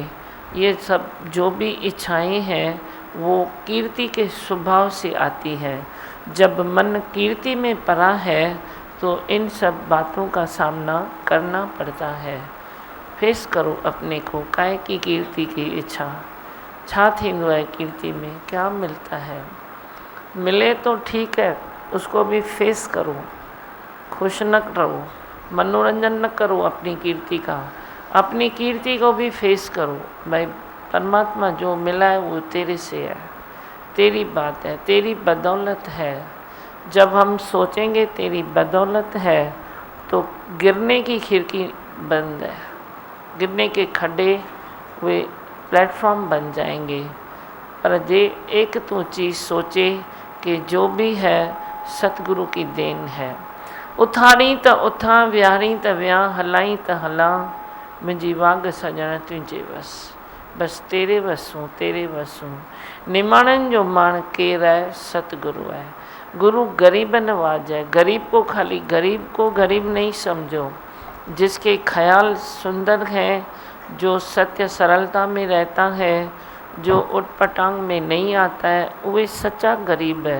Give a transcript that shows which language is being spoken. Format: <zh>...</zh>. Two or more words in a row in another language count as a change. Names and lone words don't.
<hi>ये सब जो भी इच्छाएं हैं वो कीर्ति के स्वभाव से आती है। जब मन कीर्ति में पड़ा है तो इन सब बातों का सामना करना पड़ता है। फेस करो अपने को, काय की कीर्ति की इच्छा</hi> <sd>छा थींदो</sd> <hi>है, कीर्ति में क्या मिलता है, मिले तो ठीक है, उसको भी फेस करो, खुश न रहो, मनोरंजन न करो अपनी कीर्ति का, अपनी कीर्ति को भी फेस करो। भाई परमात्मा जो मिला है वो तेरे से है, तेरी बात है, तेरी बदौलत है। जब हम सोचेंगे तेरी बदौलत है तो गिरने की खिड़की बंद है, गिरने के खड्डे वे प्लेटफॉर्म बन जाएंगे। पर जे एक तू चीज़ सोचे कि जो भी है सतगुरु की देन है।</hi> <sd>उथारी त उथां, विहारी त विहां, हलाई त हलां, मुंहिंजी वाग सजण तुंहिंजे वस, बस तेरे वसूं, तेरे वसूं। निमाणनि जो माण केरु आहे,</sd> <hi>सतगुरु है। गुरु गरीब नवाज है। गरीब को खाली गरीब को गरीब नहीं समझो, जिसके ख्याल सुंदर हैं, जो सत्य सरलता में रहता है, जो उटपटांग में नहीं आता है, वह सच्चा गरीब है।</hi>